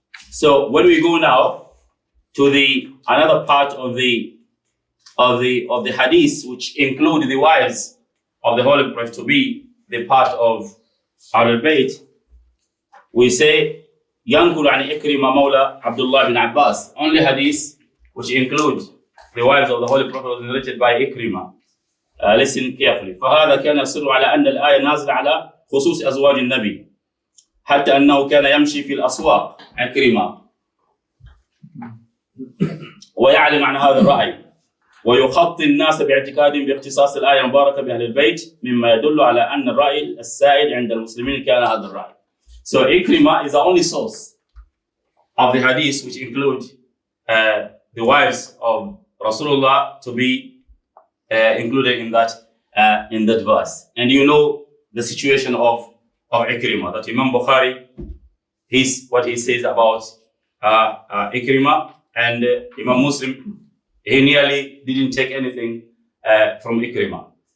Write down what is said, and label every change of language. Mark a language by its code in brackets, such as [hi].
[en] So when we go now to the another part of the hadith, which include the wives of the Holy Prophet to be the part of Ahlul Bayt, we say [ar] ينقل عن إكرمة مولى عبد الله بن عباس. [en] Only hadith which include the wives of the Holy Prophet was narrated by Ikrimah. Listen carefully. [ar] فهذا كان يصر على أن الآية نازلة على خصوص أزواج النبي حتى أنه كان يمشي في الأسواق إكرمة ويعلم عن هذا الرأي ويخطي الناس باعتقادهم باختصاص الآية المباركة بأهل البيت مما يدل على أن الرأي السائد عند المسلمين كان هذا الرأي. [en] So Ikrimah is the only source of the hadith which include the wives of Rasulullah to be included in that verse. And you know the situation of Ikrimah, that Imam Bukhari, what he says about Ikrimah, and Imam Muslim, he nearly didn't take anything from Ikrimah.